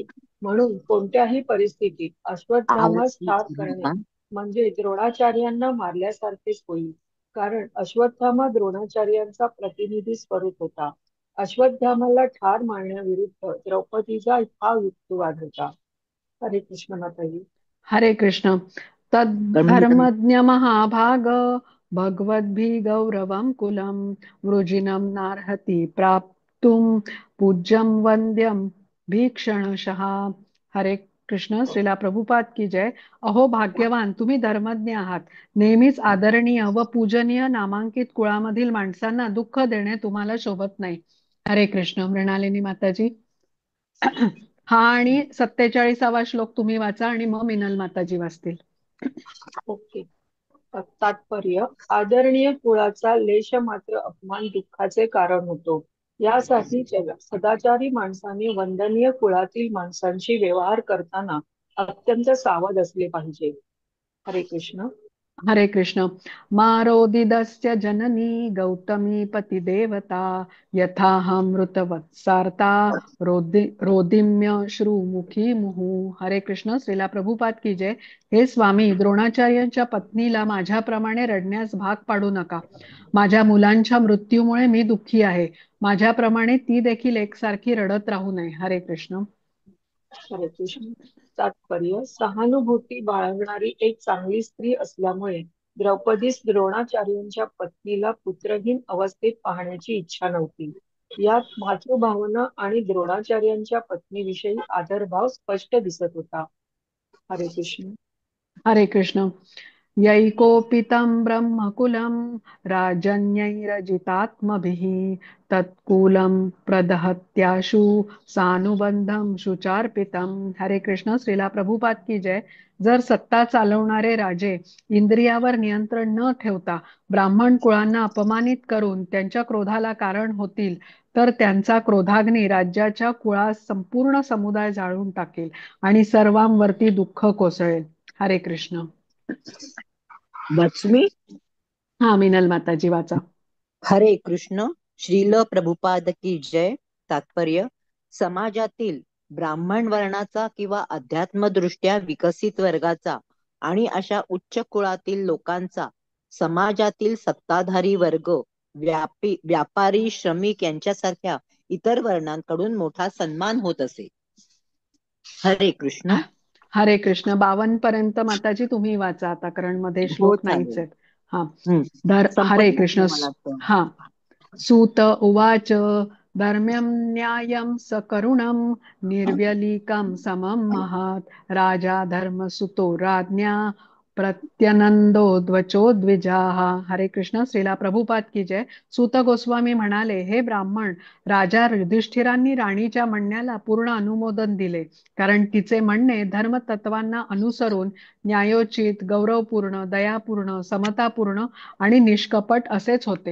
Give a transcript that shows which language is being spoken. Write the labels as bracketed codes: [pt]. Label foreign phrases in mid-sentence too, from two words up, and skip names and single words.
[mr] म्हणून कोणत्याही परिस्थितीत आवाज अश्वत्थामास ठार नीट करणे बोला. म्हणजे द्रोणाचार्यांना मारल्यासारखेच होईल. कारण अश्वत्थामा द्रोणाचार्यांचा प्रतिनिधी स्वरूप होता. अश्वत्थामाला ठार मारण्याविरुद्ध द्रौपदीचा हा युक्तिवाद होता. हरे कृष्ण माताजी. हरे कृष्ण. [sa] तद्धर्मज्ञ महाभाग भगवद्भिः गौरवं कुलं वृजिनं नार्हति प्राप्तुं पूज्यं वंद्यं भीक्षणशः. [mr] हरे कृष्ण. [hi] श्रीला प्रभुपाद की जय. [mr] अहो भाग्यवान, तुम्ही धर्मज्ञ आहात. नेहमीच आदरणीय व पूजनीय नामांकित कुळामधील माणसांना दुःख देणे तुम्हाला शोभत नाही. हरे कृष्ण. मृणालिनी माताजी. हा, आणि 47वा श्लोक तुम्ही वाचा आणि मग मिनल माताजी वाचतील. ओके. तात्पर्य: आदरणीय कुळाचा लेश मात्र अपमान दुःखाचे कारण होतो. यासाठी सदाचारी माणसाने वंदनीय कुळातील माणसांशी व्यवहार करताना अत्यंत सावध असले पाहिजे. हरे कृष्ण. हरे कृष्ण. [sa] मारोदिदस्य जननी गौतमी पतिदेवता यथाहमृतवत्सार्ता रोदिम्य श्रुमुखी मुहू. [mr] हरे कृष्ण. [hi] श्रीला प्रभुपाद की जय. [mr] हे स्वामी, द्रोणाचार्यांच्या पत्नीला माझ्याप्रमाणे रडण्यास भाग पाडू नका. माझ्या मुलांच्या मृत्यूमुळे मी दुःखी आहे. माझ्याप्रमाणे ती देखील एकसारखी रडत राहू नये. हरे कृष्ण. हरे कृष्ण. तात्पर्य: सहानुभूती बाळगणारी एक चांगली स्त्री असल्यामुळे द्रौपदीस द्रोणाचार्यांच्या पत्नीला पुत्रहीन अवस्थेत पाहण्याची इच्छा नव्हती. यात मातृभावना आणि द्रोणाचार्यांच्या पत्नीविषयी आदरभाव स्पष्ट दिसत होता. हरे कृष्ण. हरे कृष्ण. [sa] यैकोपितं ब्रह्मकुलं राजन्यैरजितात्मभिः तत्कुलं प्रदहत्याशु सानुबंधं शुचार्पितं. [mr] हरे कृष्ण. [hi] श्रीला प्रभुपाद की जय. [mr] जर सत्ता चालवणारे राजे इंद्रियावर नियंत्रण न ठेवता ब्राह्मण कुळांना अपमानित करून त्यांच्या क्रोधाला कारण होतील तर त्यांचा क्रोधाग्नी राज्याच्या कुळास संपूर्ण समुदाय जाळून टाकेल आणि सर्वांवरती दुःख कोसळेल. हरे कृष्ण. वाचू मी? हा, मिनल माताजी वाचा. हरे कृष्ण. [hi] श्रील प्रभुपाद की जय. [mr] तात्पर्य: समाजातील ब्राह्मण वर्णाचा किंवा अध्यात्मदृष्ट्या विकसित वर्गाचा आणि अशा उच्च कुळातील लोकांचा समाजातील सत्ताधारी वर्ग, व्यापारी, श्रमिक यांच्यासारख्या इतर वर्णांकडून मोठा सन्मान होत असे. हरे कृष्ण. हरे कृष्ण. 52 पर्यंत माताजी तुम्ही वाचा आता, कारण मध्ये हो श्लोक नाहीच चालेल. आहेत. हा. हरे संपत कृष्ण. घातलं मला वाटतं. हा. [sa] सूत उवाच धर्म्यं न्यायं सकरुणं निर्व्यलीकं समं महत् राजा धर्मसुतो राज्ञा प्रत्यनंदो द्वचो द्विजाः. [mr] हरे कृष्ण. [hi] श्रीला प्रभुपाद की जय. [mr] सूत गोस्वामी म्हणाले, हे ब्राह्मण, राजा युधिष्ठिरांनी राणीच्या म्हणण्याला पूर्ण अनुमोदन दिले, कारण तिचे म्हणणे धर्मतत्वांना अनुसरून न्यायोचित, गौरवपूर्ण, दयापूर्ण, समतापूर्ण आणि निष्कपट असेच होते.